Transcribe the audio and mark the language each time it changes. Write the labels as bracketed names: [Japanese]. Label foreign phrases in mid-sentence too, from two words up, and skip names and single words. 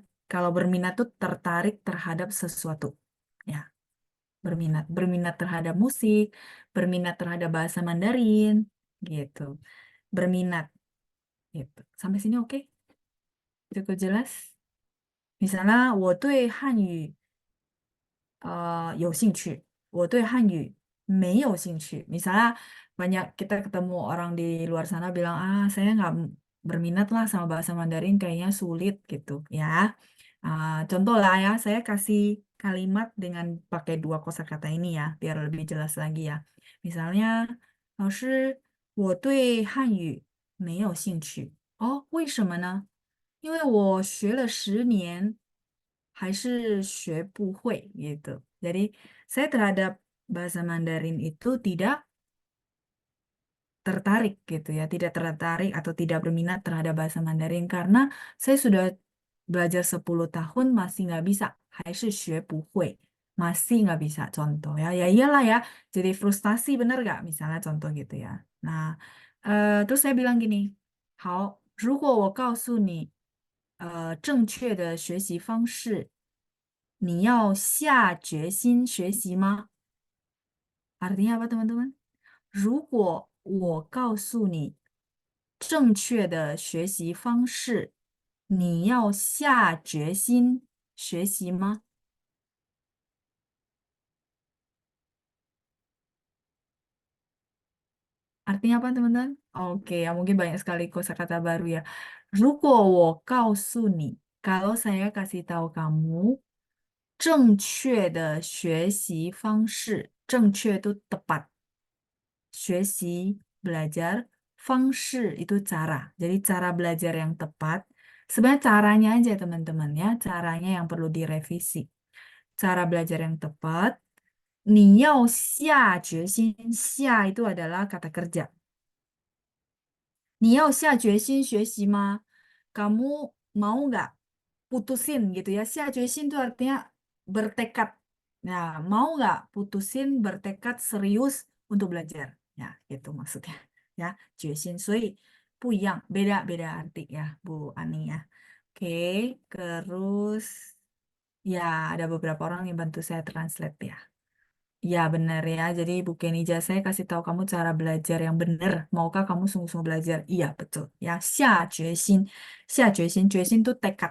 [Indonesian] Kalau berminat tuh tertarik terhadap sesuatu. Ya, berminat terhadap musik, berminat terhadap bahasa Mandarin, gitu. Berminat, gitu. Sampai sini oke? Cukup jelas? Misalnya, [Chinese] 我对汉语有兴趣，我对汉语没有兴趣. [Indonesian] Misalnya banyak kita ketemu orang di luar sana bilang, ah saya nggak berminat lah sama bahasa Mandarin, kayaknya sulit gitu ya. Contoh lah ya, saya kasih kalimat dengan pakai dua kosakata ini ya, biar lebih jelas lagi ya. Misalnya, [Chinese] 老师，我对汉语没有兴趣。哦，为什么呢？因为我学了10年，还是学不会 gitu. [Indonesian] Jadi saya terhadap bahasa Mandarin itu tidak tertarik gitu ya, tidak tertarik atau tidak berminat terhadap bahasa Mandarin karena saya sudah belajar 10 tahun masih nggak bisa, [Chinese] 还是学不会, [Indonesian] masih nggak bisa contoh ya, ya iyalah ya, jadi frustasi bener nggak misalnya contoh gitu ya. Nah, terus saya bilang gini, [Chinese] 好，如果我告诉你，正确的学习方式，你要下决心学习吗 ？ [Indonesian] Artinya apa teman-teman? [Chinese] 如果我告诉你正确的学习方式，你要下决心学习吗 ？ [Indonesian] Artinya apa teman-teman? Oke, ya mungkin banyak sekali kosakata baru ya. [Chinese] 如果我告诉你, [Indonesian] kalau saya kasih tahu kamu [Chinese] 正确的学习方式， [Indonesian] 正确 itu tepat. 学习 belajar, 方式 itu cara. Jadi cara belajar yang tepat. Sebenarnya caranya aja teman-teman ya, caranya yang perlu direvisi. Cara belajar yang tepat. [Chinese] 你要下决心, [Indonesian] itu adalah kata kerja. [Chinese] 你要下决心学习吗? [Indonesian] kamu mau nggak putusin gitu ya. Xiajuexin itu artinya bertekad. Nah, mau nggak putusin bertekad serius untuk belajar? Ya, itu maksudnya. Ya, [Chinese] 决心. 所以不一样, [Indonesian] beda-beda arti ya, Bu Ani ya. Oke, terus ya ada beberapa orang yang bantu saya translate ya. Ya benar ya. Jadi Bu Kenija saya kasih tahu kamu cara belajar yang benar. Maukah kamu sungguh-sungguh belajar? Iya betul. Ya, [Chinese] 下决心. 下决心, 决心 [Indonesian] itu tekad.